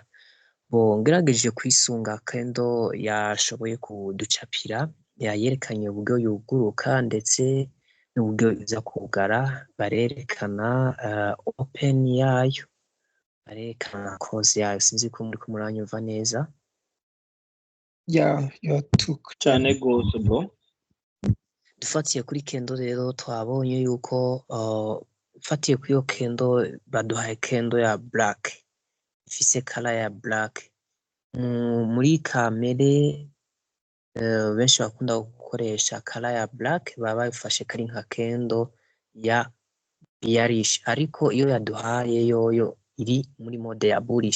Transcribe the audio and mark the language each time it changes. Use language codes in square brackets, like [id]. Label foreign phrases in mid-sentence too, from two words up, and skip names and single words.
[rn] Ngerageje kwisunga kendo yashoboye kuducapira, yayerekanye uburyo yuguruka ndetse n'uburyo iza kugara, barerekana open yayo, barerekana close yayo. Sinzi ko muri kumuranyumva neza. [en] Yeah, you took [rn] cyane gose bro. Dufatiye kuri kendo rero twabonye yuko ufatiye kuri iyo kendo baduhaye kendo ya black, ifise color ya black. Muri kamere benshi bakunda gukoresha color ya black, baba bafashe kari nka kendo ya bearish, ariko iyo yaduhaye yoyo iri muri mode ya bullish.